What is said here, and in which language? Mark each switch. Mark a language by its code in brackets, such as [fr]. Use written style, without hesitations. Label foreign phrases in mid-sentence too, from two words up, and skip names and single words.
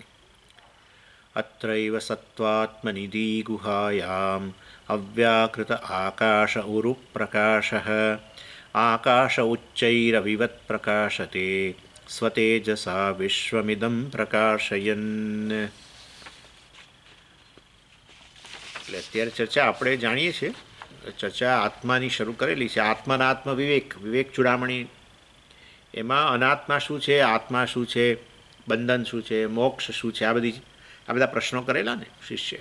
[sa] अत्रैव सत्त्वात्मनिधि गुहायाम् अव्याकृत आकाश उरुप्रकाशः आकाश उच्चैरविवत् प्रकाशते स्वतेजसा विश्वमिदं प्रकाशयन्। [gu] એટલે અત્યારે ચર્ચા આપણે જાણીએ છીએ, ચર્ચા આત્માની શરૂ કરેલી છે. આત્માનાત્મ વિવેક વિવેક ચૂડામણી, એમાં અનાત્મા શું છે, આત્મા શું છે, બંધન શું છે, મોક્ષ શું છે, આ બધા પ્રશ્નો કરેલા ને શિષ્યએ.